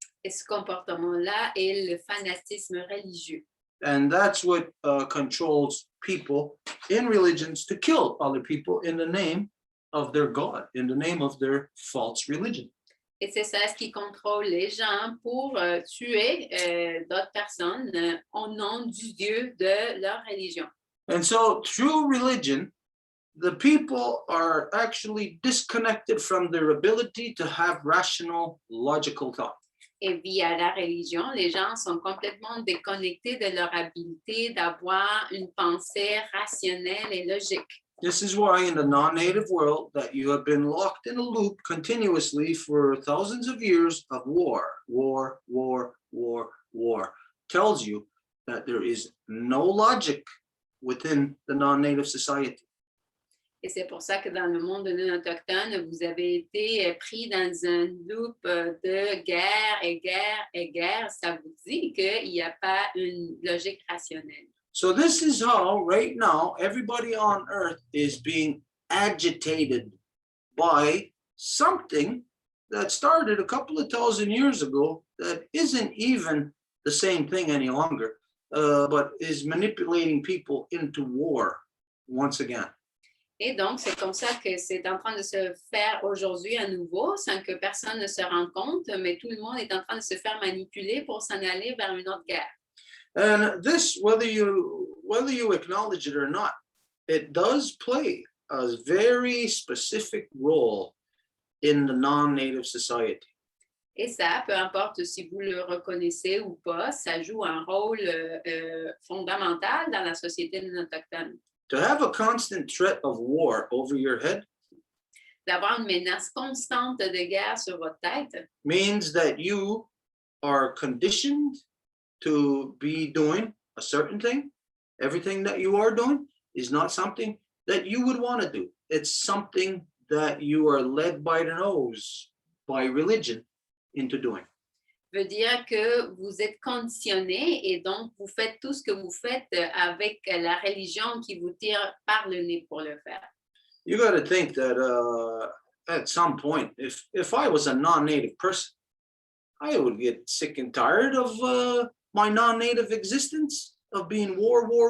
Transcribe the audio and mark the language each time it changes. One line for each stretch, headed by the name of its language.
French: Et ce comportement-là est le fanatisme religieux.
English: And that's what controls people in religions to kill other people in the name of their God, in the name of their false religion.
French: Et c'est ça ce qui contrôle les gens pour tuer d'autres personnes au nom du Dieu de leur religion.
English: And so through religion, the people are actually disconnected from their ability to have rational, logical thought.
French: Et via la religion, les gens sont complètement déconnectés de leur habilité d'avoir une pensée rationnelle et logique.
English: This is why in the non-native world that you have been locked in a loop continuously for thousands of years of war, war, war, war, war, tells you that there is no logic within the non-native society.
French: Et c'est pour ça que dans le monde non autochtone, vous avez été pris dans un loop de guerre et guerre et guerre. Ça vous dit qu'il n'y a pas une logique rationnelle.
English: So this is how right now everybody on earth is being agitated by something that started a couple of thousand years ago that isn't even the same thing any longer, but is manipulating people into war once again.
French: Et donc, c'est comme ça que c'est en train de se faire aujourd'hui à nouveau, sans que personne ne se rende compte, mais tout le monde est en train de se faire manipuler pour s'en aller vers une autre guerre.
English: And this, whether you acknowledge it or not, it does play a very specific role in the non-native society.
French: Et ça, peu importe si vous le reconnaissez ou pas, ça joue un rôle fondamental dans la société non autochtone.
English: To have a constant threat of war over your head
French: D'avoir une menace constante de guerre sur votre tête,
English: means that you are conditioned to be doing a certain thing. Everything that you are doing is not something that you would want to do. It's something that you are led by the nose, by religion, into doing.
French: veut dire que vous êtes conditionné et donc vous faites tout ce que vous faites avec la religion qui vous tire par le nez pour le faire.
English: You got to think that at some point, if I was a non-native person, I would get sick and tired of my non-native existence, of being war.